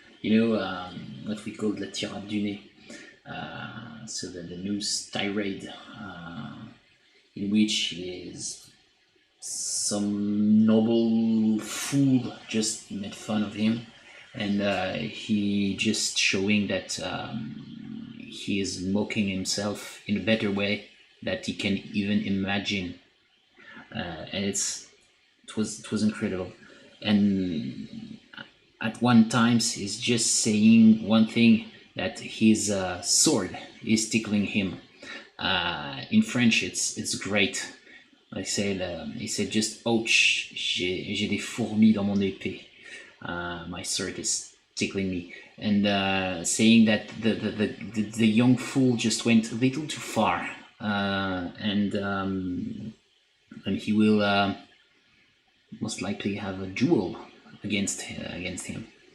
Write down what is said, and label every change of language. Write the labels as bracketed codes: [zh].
[en] You know, what we call la tirade du nez. So the news tirade, in which is some noble fool just made fun of him, and he just showing that he is mocking himself in a better way that he can even imagine, and it was incredible. And at one time he's just saying one thing, that his sword is tickling him. In French, it's great. He said just ouch, [fr] j'ai des fourmis dans mon épée. [en] My sword is tickling me, and saying that the young fool just went a little too far, and he will most likely have a duel against him.